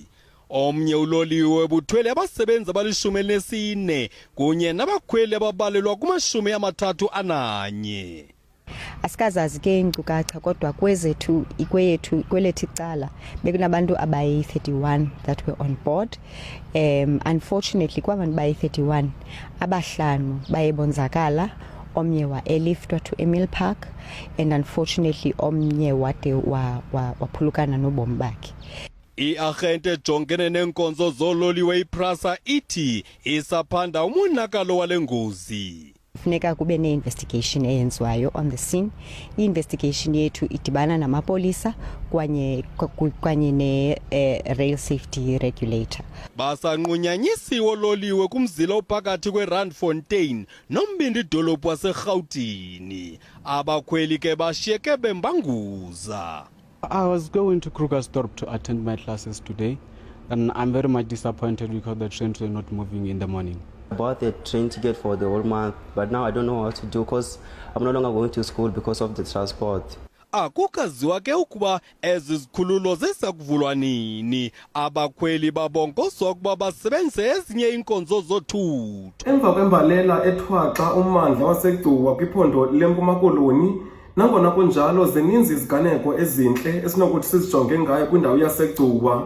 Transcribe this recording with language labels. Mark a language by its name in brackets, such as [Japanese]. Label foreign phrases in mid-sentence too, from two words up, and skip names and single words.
[Xhosa] Omnye uloliwe buthwele abasebenzi abali-14 kunye nabakhweli ababalelwa kuma-31. Asikazazi ke inkcukacha kodwa kwelethu icala bekunabantu abayi-31 [English] that were on board. [Xhosa] Unfortunately kwabantu bayi-31 abahlanu baye bonzakala, omnye wa-airliftwa to Emil Park, [English] and unfortunately [Xhosa] omnye wade waphulukana nobomi bakhe. I-arhente ejongene neenkonzo zoololiwe iPrasa ithi isaphanda umonakalo wale ngozi. Kufuneka kube ne-investigation eyenziwayo [English] on the scene. [Xhosa] I-investigation yethu idibana namapolisa kwanye ne- [English] rail safety regulator. [Xhosa] Basanqunyanyisiwe oololiwe kumzila ophakathi kweRandfontein nombindi idolophu waseRhawutini. Abakhweli ke bashiyeke bembanguza. [English] I was going to Krugersdorp to attend my classes today, and I'm very much disappointed because the trains were not moving in the morning. I bought the train ticket for the whole month, but now I don't know what to do because I'm no longer going to school because of the transport. [Xhosa] Akukaziwa ke ukuba ezi zikhululo zisakuvulwa nini. Abakhweli babongozwa ukuba basebenzise ezinye iinkonzo zothutho. Emva kwembalela ethwaxa ummandla waseGcuwa kwiphondo leMpuma Koloni, nangona kunjalo zininzi iziganeko ezintle esinokuthi sizijonge ngayo kwindawo yaseGcuwa.